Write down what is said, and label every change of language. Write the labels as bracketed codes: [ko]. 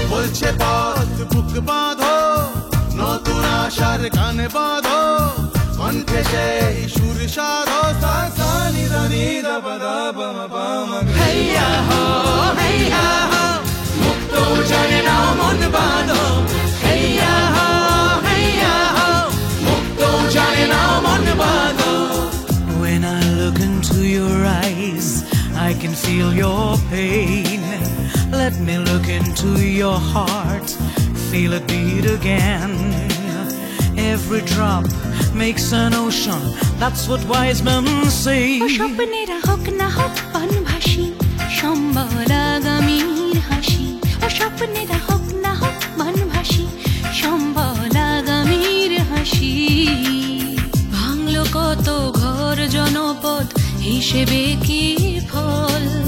[bn] বলছে পথ বুক বাঁধো, নতুন আশার গান বাঁধো, কণ্ঠে সেই সুর সাধো, সা সা নি রা নি দা পা দা পা মা পা মা গা। হেইয়া হো মুক্ত জানে না মন বাঁধো, হেইয়া হো মুক্ত জানে না মন বাঁধো। [en] When I look into your eyes, I can feel your pain. Let me look into your heart, feel it beat again. Every drop makes an ocean, that's what wise men say. [bn] ও স্বপ্নেরা হোক না হোক বনভাসী, সম্বল আগামীর হাসি। ও স্বপ্নেরা হোক না হোক বনভাসী, সম্বল আগামীর হাসি। ভাঙলো কত ঘর জনপদ, হিসেবে কি ফল?